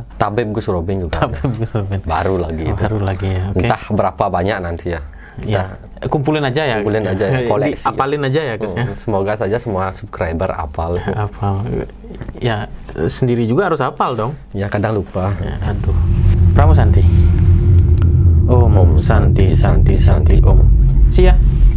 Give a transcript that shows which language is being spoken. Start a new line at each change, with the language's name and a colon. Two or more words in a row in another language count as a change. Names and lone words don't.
Indonesian: Tabib Gus Robin juga. Tabib Gus Robin. Baru lagi. Baru lagi ya. Okay. Entah berapa banyak nanti ya. Ya, kumpulin aja ya. Kumpulin aja ya, koleksi. Apalin aja ya, Gus. Semoga saja semua subscriber apal. Apal. Ya, sendiri juga harus apal dong. Ya, kadang lupa. Ya,
Sanskrit: aduh. Pramu Santi. Om Santi Santi Santi Om.
English: See ya.